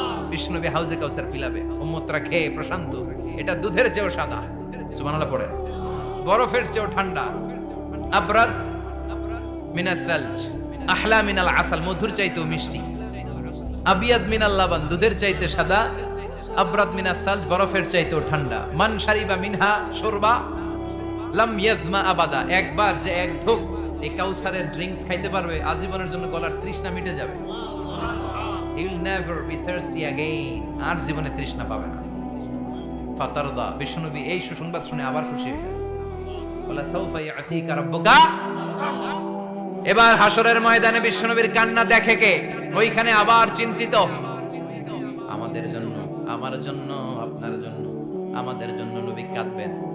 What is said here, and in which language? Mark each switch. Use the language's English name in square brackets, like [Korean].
[Bangla] বিষ্ণুনবী হাউজে কাউসার পিলাবে, উম্মতরা খেয়ে প্রশান্ত। এটা দুধের চেয়েও সাদা, সুবহানাল্লাহ পড়ে, বরফের চেয়েও ঠান্ডা, [Arabic] আবরাদ মিনাস সালজ, আহলা মিনাল আসাল, [Bangla] মধুর চাইতেও মিষ্টি, [Arabic] আবিয়াদ মিনাল লাবান, [Bangla] দুধের চাইতে সাদা, আবরাদ মিনাস সালজ, বরফের চাইতেও ঠান্ডা। [Arabic] মান শারিবা মিনহা শুরবা লাম ইয়াজমা আবাদা, [Bangla] একবার যে এক ঢোক এই কাউসারের ড্রিঙ্কস খাইতে পারবে, আজীবনের জন্য গলার তৃষ্ণা মিটে যাবে। [English] He will never be thirsty again, [Bangla] আর জীবনে তৃষ্ণা পাবে না। ফাতারদা, বিশ্বনবী এই সুসংবাদ শুনে আবার খুশি হলেন। [Arabic] বলা সাউফা ইয়াতিকা রাব্বুকা। [Bangla] এবার হাসরের ময়দানে বিশ্বনবীর কান্না দেখে কে? ওইখানে আবার চিন্তিত, আমাদের জন্য, আমার জন্য, আপনার জন্য, আমাদের জন্য নবী কাঁদবেন।